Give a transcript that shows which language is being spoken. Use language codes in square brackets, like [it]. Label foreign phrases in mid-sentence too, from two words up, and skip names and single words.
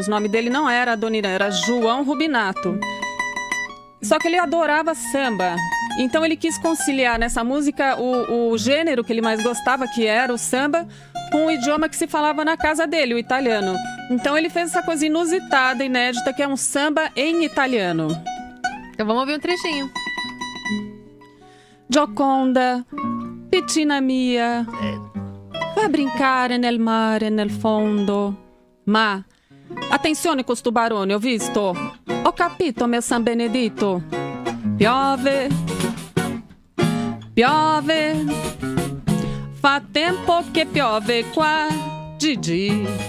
[pt] O nome dele não era Adoniran, era João Rubinato. Só que ele adorava samba. Então ele quis conciliar nessa música o gênero que ele mais gostava, que era o samba, com o idioma que se falava na casa dele, o italiano. Então ele fez essa coisa inusitada, inédita, que é um samba em italiano. Então vamos ouvir um trechinho. [it] Gioconda, piccina mia, va brincare nel mare, nel fondo. Ma, attenzione con sto barone, ho visto. Ho capito, mio San Benedito. Piove, piove, fa tempo che piove qua, Gigi.